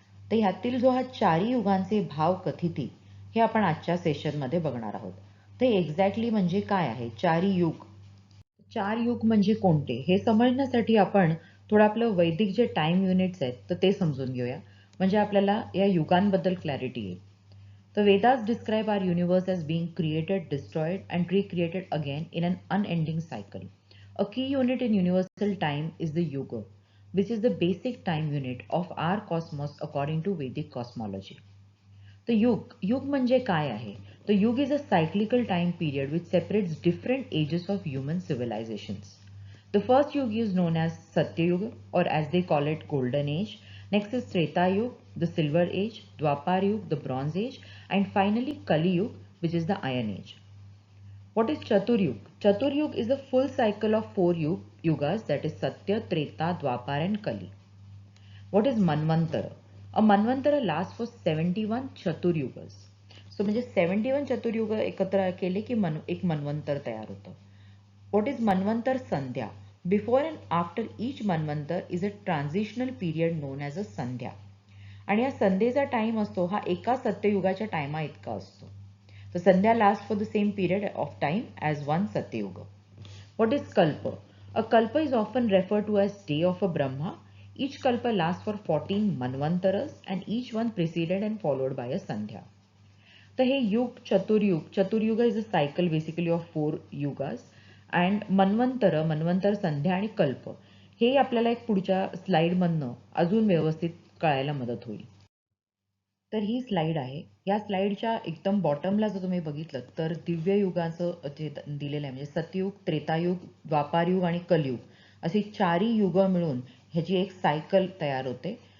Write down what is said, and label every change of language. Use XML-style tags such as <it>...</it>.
<mr>तर ह्यातील जो हा चारी युगांचे भाव कथिती हे आपण आजच्या सेशनमध्ये बघणार आहोत. ते एक्झॅक्टली म्हणजे काय आहे चारी युग? चार युग म्हणजे कोणते हे समजण्यासाठी आपण थोडं आपलं वैदिक जे टाइम युनिट्स आहेत तर ते समजून घेऊया, म्हणजे आपल्याला या युगांबद्दल क्लॅरिटी येईल.</mr> <en>The Vedas describe our universe as being created, destroyed, and recreated again in an unending cycle. A key unit in universal time is the Yuga, which is the basic time unit of our cosmos according to Vedic cosmology.</en> <mr>The युग म्हणजे काय आहे?</mr> <en>The yug is a cyclical time period which separates different ages of human civilizations. The first yug is known as Satyayuga, or as they call it Golden Age. Next is Treta Yuga, the Silver Age, Dwapar Yuga, the Bronze Age, and finally Kali Yuga, which is the Iron Age. What is Chaturyug? Chaturyug is a full cycle of 4 yugas, that is Satya, Treta, Dwapar and Kali. What is Manvantara? A Manvantara lasts for 71 Chaturyugas.</en> <mr>So म्हणजे 71 चतुर्युग एकत्र केले की एक मनवंतर तयार होतं.</mr> <en>What is Manvantar Sandhya? Before and after each Manvantar is a transitional period known as a Sandhya.</en> <mr>आणि या संध्येचा टाइम असतो हा एका सत्ययुगाच्या टाइमा इतका असतो.</mr> <en>तर sandhya last for the same period of time as one Satyayuga. What is kalpa? A kalpa is often refer to as day of a Brahma. Each kalpa lasts for 14 manvantaras and each one preceded and followed by a sandhya.</en> <mr>तर हे</mr> <en>Yug Chaturyug is a cycle basically of 4 yugas.</en> <mr>And मनवंतर संध्या आणि कल्प हे आपल्याला एक पुढच्या स्लाइडमधनं अजून व्यवस्थित कळायला मदत होईल. तर ही स्लाइड आहे. या स्लाइडच्या एकदम बॉटमला जर तुम्ही बघितलं तर दिव्य युगाचं जे दिलेलं आहे, म्हणजे सतयुग, त्रेतायुग, द्वापारयुग आणि कलयुग अशी चारी युग मिळून ह्याची एक सायकल तयार होते.</mr>